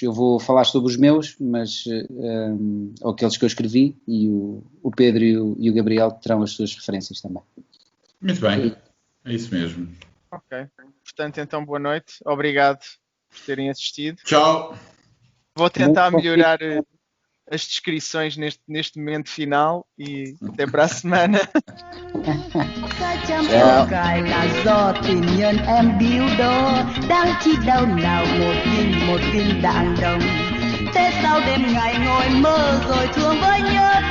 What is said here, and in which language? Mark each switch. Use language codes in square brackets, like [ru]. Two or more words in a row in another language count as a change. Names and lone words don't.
[pt] Eu vou falar sobre os meus, mas ou aqueles que eu escrevi, e o Pedro e o Gabriel terão as suas referências também. Muito bem, é isso mesmo. Ok, portanto, então, boa noite. Obrigado por terem assistido. Tchau. Vou tentar melhorar as descrições neste momento final e até para a semana. [vi] Cái chăm em cài là do tình nhân em biếu đó, đang chi đâu nào một viên đạn đồng. Thế sao đêm ngày ngồi mơ rồi thương với nhau.